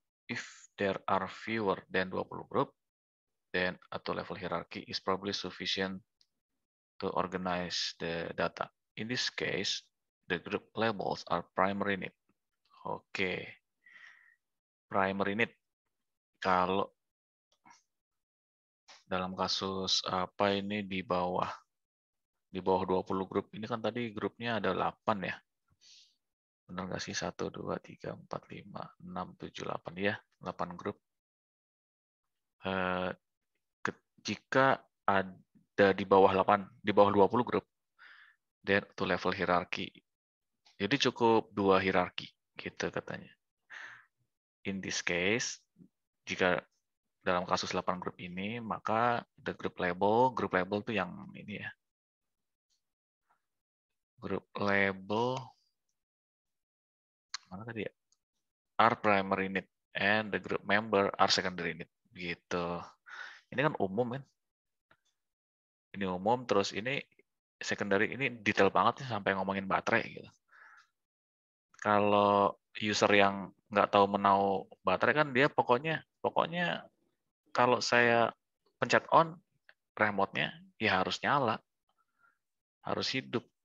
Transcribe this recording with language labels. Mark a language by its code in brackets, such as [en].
[en] If there are fewer than 20 group, then atau level hierarchy is probably sufficient to organize the data. In this case, The group labels are primary need. Oke. Primary need. [id] Kalau dalam kasus apa ini di bawah 20 grup ini kan tadi grupnya ada 8 ya. Benar nggak sih? 1, 2, 3, 4, 5, 6, 7, 8 ya, 8 grup. Jika ada di bawah 20 grup, [en] then to level hierarchy. [id] Jadi cukup 2 hierarki gitu katanya. [en] In this case, [id] jika dalam kasus 8 grup ini, maka [en] the group label [id] itu yang ini ya. Group label mana tadi ya? [en] Are primary need and the group member are secondary need. [id] Gitu. Ini kan umum kan? Ini umum, terus ini secondary, ini detail banget ya sampai ngomongin baterai gitu. Kalau user yang nggak tahu menau baterai kan dia pokoknya kalau saya pencet on remote-nya ya harus nyala, harus hidup.